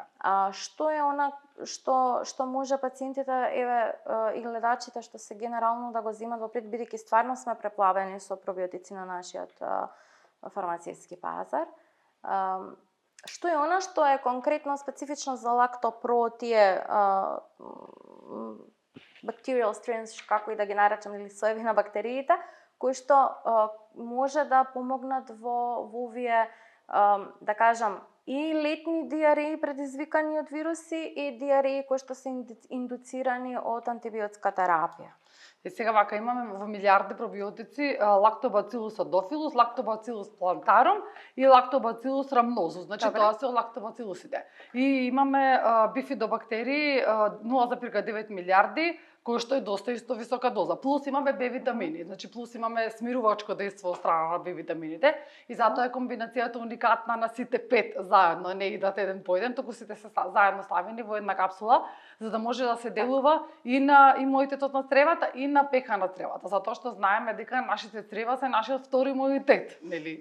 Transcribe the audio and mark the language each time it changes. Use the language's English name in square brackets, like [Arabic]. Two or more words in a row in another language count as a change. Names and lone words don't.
[Macedonian] Што е она што може пациентите и гледачите што се генерално да го земат во пред, бидејќи стварно сме преплавени со пробиотици на нашиот фармацевски пазар. Што е она што е конкретно специфично за лактопро, тие [English] bacterial strains, [Macedonian] како и да ги наречам, или соеви на бактериите, кои што може да помогнат во овие, да кажам, и летни диареи предизвикани од вируси и диареи кои што се индуцирани од антибиотска терапија. Сега вака имаме во милиарди пробиотици Lactobacillus aedophilus, Lactobacillus plantarum и Lactobacillus rhamnosus. Значи тоа се лактобацилусите. И имаме бифидобактерии 0,9 милиарди, кој што е доста исто висока доза. Плюс имаме Б витамини, значи плюс имаме смирувачко дејство од страна на Б витамините и затоа е комбинацијата уникатна на сите 5 заедно, не идат еден по еден, туку сите се заедно ставени во една капсула, за да може да се делува и на имунитетот на цревата и на ПК на цревата, затоа што знаеме дека нашите црева се нашиот втори имунитет, нели?